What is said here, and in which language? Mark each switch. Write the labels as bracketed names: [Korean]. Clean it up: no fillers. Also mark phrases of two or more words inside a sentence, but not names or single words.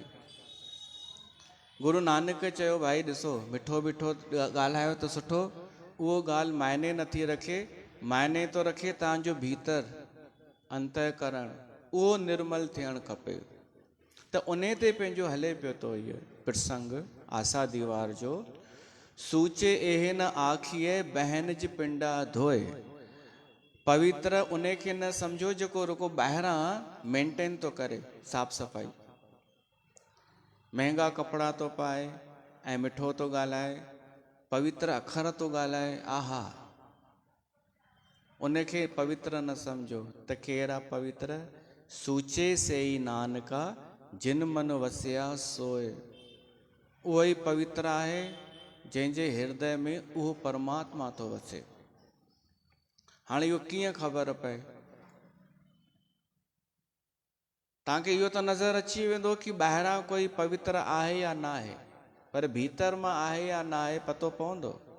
[Sindhi] गुरु नानक चयो भाई ॾिसो मिठो मिठो ॻाल्हायो त सुठो, उहो ॻाल्हि मायने नथी रखे, मायने थो रखे तव्हांजो भीतर अंतःकरण, उहो निर्मल थियणु खपे। त उन ते पंहिंजो हले पियो थो इहो प्रसंग आसा दीवार जो। [Punjabi] सूचे एहे न आखिए बहन जी पिंडा धोए। [Sindhi] पवित्र उन खे न सम्झो जेको रुको ॿाहिरां मेंटेन थो करे साफ़ सफ़ाई, महांगा कपिड़ा थो पाए ऐं मिठो थो ॻाल्हाए, पवित्र अखर थो ॻाल्हाए, आहा, उनखे पवित्र न सम्झो। त केरु आहे पवित्र? [Punjabi] सूचे से ई नानका जिन मन वसिया सोए। [Sindhi] उहो ई पवित्र आहे जंहिंजे हृदय में उहो परमात्मा थो वसे। हाणे इहो कीअं ख़बर पए? तव्हांखे इहो त नज़र अची वेंदो कि ॿाहिरां कोई पवित्र आहे या न आहे, पर भीतर मां आहे या न आहे पतो पवंदो।